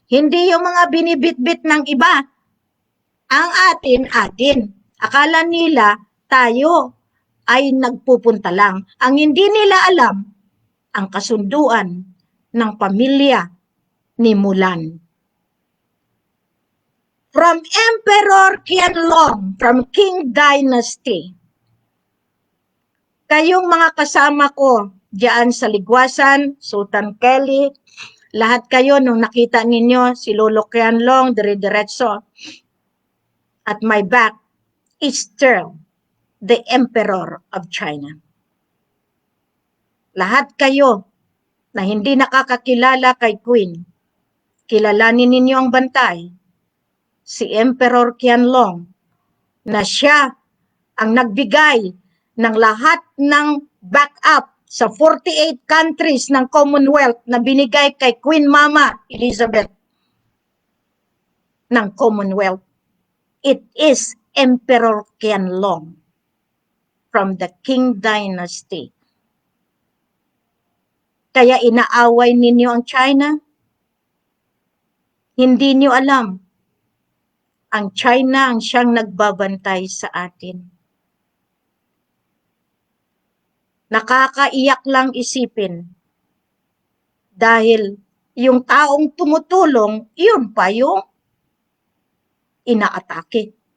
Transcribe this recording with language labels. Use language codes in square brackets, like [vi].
[tl] Hindi yung mga binibitbit ng iba. Ang atin. Akala nila tayo ay nagpupunta lang. Ang hindi nila alam, ang kasunduan ng pamilya ni Mulan. [en] From Emperor Qianlong, from Qing Dynasty. [tl] Kayong mga kasama ko diyan sa Ligwasan, Sultan Kelly, lahat kayo nung nakita ninyo si Lolo Qianlong, dire-diretso. [en] At my back is still the Emperor of China. [tl] Lahat kayo na hindi nakakakilala kay Queen, kilalanin ninyo ang bantay, si Emperor Qianlong, na siya ang nagbigay ng lahat ng backup sa 48 countries ng Commonwealth na binigay kay Queen Mama Elizabeth ng Commonwealth. [en] It is Emperor Qianlong from the Qing Dynasty. [tl] Kaya inaaway ninyo ang China? Hindi niyo alam. Ang China ang siyang nagbabantay sa atin. Nakakaiyak lang isipin. Dahil yung taong tumutulong, yun pa yung inaatake.